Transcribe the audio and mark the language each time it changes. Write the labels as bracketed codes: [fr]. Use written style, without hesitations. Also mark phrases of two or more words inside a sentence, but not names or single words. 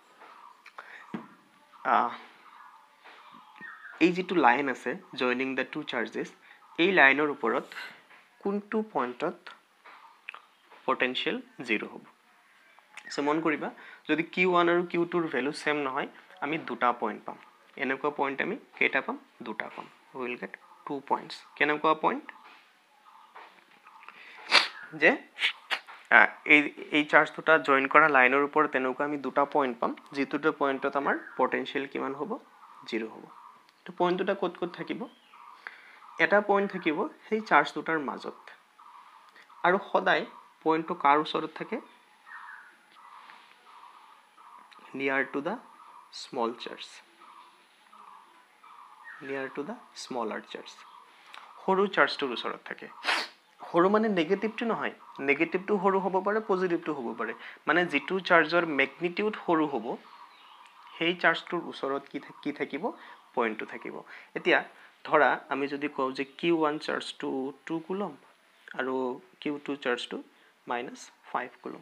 [as] এই যেটো লাইন আছে [en] joining the two charges [as] এই লাইনৰ ওপৰত কোনটো পইণ্টত পটেনশিয়াল 0 হ'ব সো মন কৰিবা যদি q1 আৰু q2 ৰ ভ্যালু সেম নহয় আমি দুটা পইণ্ট পাম এনেকুৱা পইণ্ট আমি কেটা পাম দুটা পাম [en] we will get 2 points [as] কেনেকুৱা পইণ্ট যে এই চাৰ্জ দুটা জয়েন কৰা লাইনৰ ওপৰত তেনেকুৱা আমি দুটা পইণ্ট পাম যেটো পইণ্টত আমাৰ পটেনশিয়াল কিমান হ'ব 0 হ'ব তো পইণ্ট দুটা ক'ত ক'ত থাকিব এটা পইণ্ট থাকিব সেই চাৰ্জ দুটাৰ মাজত আৰু সদায় পইণ্টটো কাৰ ওচৰত থাকে [en] near to the small charge near to the smaller charge [as] সৰু চাৰ্জটোৰ ওচৰত থাকে সৰু মানে নেগেটিভটো নহয় নেগেটিভটো সৰু হ'ব পাৰে পজিটিভটো হ'ব পাৰে মানে যেটো চাৰ্জৰ ম্যাগনিটিউড সৰু হ'ব সেই চাৰ্জটোৰ ওচৰত কি থাকিব পইণ্টটো থাকিব এতিয়া ধৰা আমি যদি কওঁ যে Q1 চাৰ্জটো 2 কুলম আৰু Q2 চাৰ্জটো -5 কুলম।